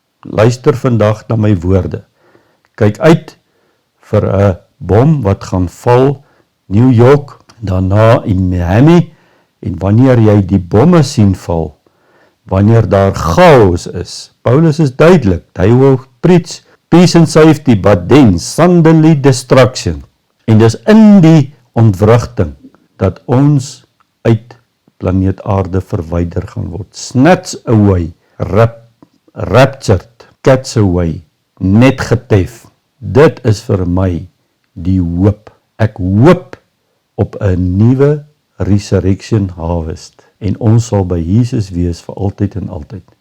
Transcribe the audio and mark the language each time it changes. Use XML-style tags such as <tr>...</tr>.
<af>luister vandag na my woorde. Kyk uit vir 'n bom wat gaan val, New York, daarna in Miami, en wanneer jy die bomme sien val, wanneer daar chaos is, Paulus is duidelik, hy wil</af> <en>preach peace and safety, but then suddenly destruction.</en> <af>En dis in die ontwrigting dat ons uit planeet aarde verwyder gaan word.</af> <en>Snatched away, raptured, catch away,</en> <af>net getef. Dit is vir my die hoop. Ek hoop op 'n nuwe</af> <en>resurrection harvest</en> <af>en ons sal by Jesus wees vir altyd en altyd.</af>